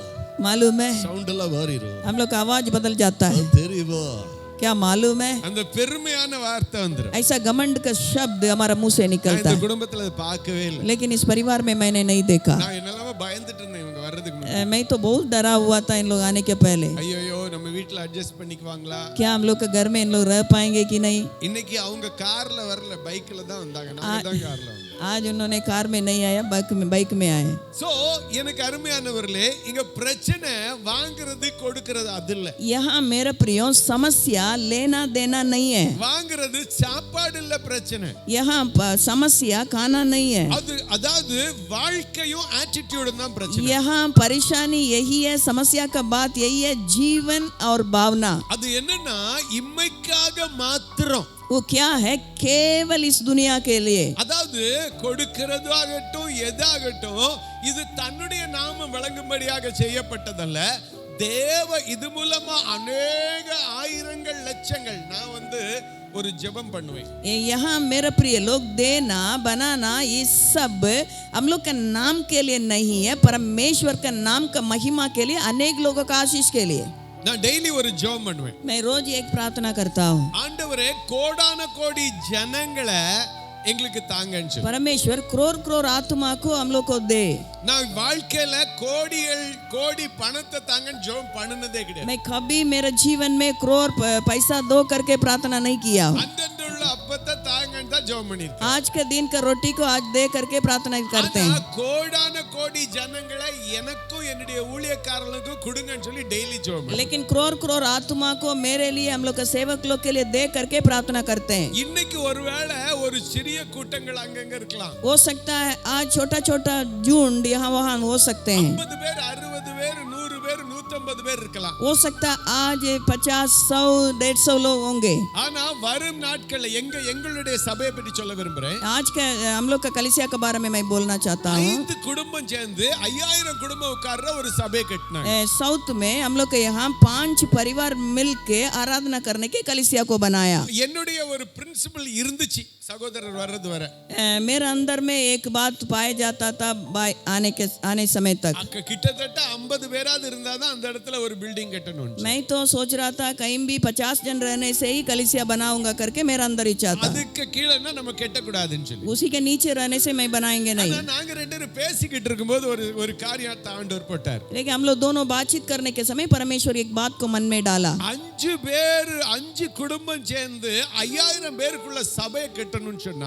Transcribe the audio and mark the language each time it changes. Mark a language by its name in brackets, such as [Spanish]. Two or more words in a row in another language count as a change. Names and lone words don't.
[Tamil] சவுண்ட் எல்லாம் மாறிரும். [Hindi] हम लोग का आवाज बदल जाता है. [Tamil] தெரியுமா? [Hindi] क्या मालूम है, [Tamil] அந்த பெருமையான வார்த்தை வந்துரும். [Hindi] ऐसा घमंड का शब्द हमारा मुंह से [Tamil] நான் [Hindi] निकलता [Tamil] இந்த [Hindi] है, [Tamil] குடும்பத்துல அதை பார்க்கவே இல்லை. [Hindi] लेकिन इस परिवार में मैंने नहीं देखा। [Tamil] நான் என்னெல்லாம பயந்துட்டு இருந்தேன் இவங்க வர்றதுக்கு முன்னாடி. [Hindi] मैं तो बहुत डरा हुआ था इन लोग आने के पहले, [Tamil] ஐயோ நம்ம வீட்ல அட்ஜஸ்ட் பண்ணிக்குவாங்களா? [Hindi] क्या हम लोग के घर में इन लोग रह पाएंगे कि नहीं। [Tamil] இன்னைக்கு அவங்க கார்ல வரல, பைக்ல தான் வந்தாங்க. நாங்க தான் கார்ல வந்தோம். [Hindi] आज उन्होंने कार में नहीं आया, बाइक में आए। [Tamil] சோ எனக்கு அருமையானவர்களே, இங்க பிரச்சனை வாங்குறது கொடுக்கிறது அது இல்ல. [Hindi] यहाँ मेरा प्रियो समस्या लेना देना नहीं है, [Tamil] வாங்குறது சாப்பாடு இல்ல பிரச்சனை. [Hindi] यहाँ समस्या खाना नहीं है, [Tamil] அதாவது வாழ்க்கையும் ஆட்டிட்யூடும் தான் பிரச்சனை. [Hindi] यहाँ परेशानी यही है, समस्या का बात यही है, जीवन और भावना। [Tamil] அது என்னன்னா இம்மைக்காக மாத்திரம். [Hindi] वो क्या है, केवल इस दुनिया के लिए। [Tamil] அதாவது கொடுக்கிறது ஆகட்டும் எதாகட்டும், இது தன்னுடைய நாமம் விளங்கும்படியாக செய்யப்பட்டதல்ல. தேவ இது மூலமா அநேக ஆயிரங்கள் லட்சங்கள். நான் ஒரு ஜெபம் பண்ணுவேன். [Hindi] यहाँ मेरा प्रिय लोग, देना बनाना ये सब हम लोग का नाम के लिए नहीं है, परमेश्वर का नाम का महिमा के लिए, अनेक लोगों का आशीष के लिए। [Tamil] நான் டெய்லி ஒரு ஜெபம் பண்ணுவேன். [Hindi] मैं रोज एक प्रार्थना करता हूँ, [Tamil] ஆண்டவரே கோடான கோடி ஜனங்களை எங்களுக்கு தாங்கன்னு சொல்லி. [Hindi] परमेश्वर करोड़ करोड़ आत्मा को हम लोग को दे। [Tamil] நான் வாழ்க்கையில கோடி பணத்தை தாங்கன்னு ஜெபம் பண்ணுனதே கிடையாது. [Hindi] मैं कभी मेरे जीवन में करोड़ पैसा दो करके प्रार्थना नहीं किया हूँ। [Tamil] அந்தந்துள்ள அப்பத்தை தாங்கன்னு தான் ஜெபம் பண்ணிருக்கேன். [Hindi] आज के दिन का रोटी को आज दे करके प्रार्थना करते हैं। [Tamil] கோடான கோடி ஜனங்களை எனக்கும் என்னுடைய ஊழியக்காரர்களுக்கும் கொடுங்கன்னு சொல்லி டெய்லி ஜெபம் பண்ணுவேன். [Hindi] लेकिन करोड़ करोड़ आत्मा को मेरे लिए, हम लोग के सेवक लोग के लिए दे करके प्रार्थना करते हैं। [Tamil] இன்னைக்கு ஒருவேளை ஒரு சிறிய கூட்டங்கள் அங்கங்க இருக்கலாம். [Hindi] हो सकता है आज छोटा छोटा झुंड यहाँ वहाँ हो सकते हैं, [Tamil] 50 பேர் 60 பேர் 100 பேர் 150 பேர் இருக்கலாம். [Hindi] हो सकता है आज 50 100 150 लोग होंगे। [Tamil] ஆனா வரும் நாட்கள்ல எங்களுடைய சபையை பற்றி சொல்ல விரும்புறேன். [Hindi] आज के हम लोग का कलीसिया के बारे में मैं बोलना चाहता हूँ। [Tamil] 5 குடும்பம் சேர்ந்து 5000 குடும்பம் உட்கார்ற ஒரு சபை கட்டினாங்க. [Hindi] साउथ में हम लोग के यहाँ 5 परिवार मिलके आराधना करने के कलीसिया को बनाया। [Tamil] என்னுடைய ஒரு பிரின்சிபல் இருந்துச்சு சகோதரர் வர்றது வர. [Hindi] मेरे अंदर में एक बात पाया जाता था आने समय तक। [Tamil] கிட்டத்தட்ட 50 பேராவது இருந்தாதான் அந்த இடத்துல ஒரு பில்டிங் கட்டணும். [Hindi] मैं तो सोच रहा था कहीं भी 50 जन रहने से ही कलीसिया बनाऊंगा करके मेरा अंदर इच्छा था। [Tamil] அதுக்கு கீழனா நம்ம கட்ட கூடாதுன்னு சொல்லி. [Hindi] उसी के नीचे रहने से मैं बनाएंगे नहीं। [Tamil] நாங்க ரெண்டு பேரும் பேசிக்கிட்டு இருக்கும்போது ஒரு காரியத்தை ஆண்டவர் போட்டார். [Hindi] लेकिन हम लोग दोनों बातचीत करने के समय परमेश्वर एक बात को मन में डाला। [Tamil] 5 குடும்பம் சேர்ந்து 5000 பேருக்குள்ள சபையை கட்டணும்னு சொன்னா,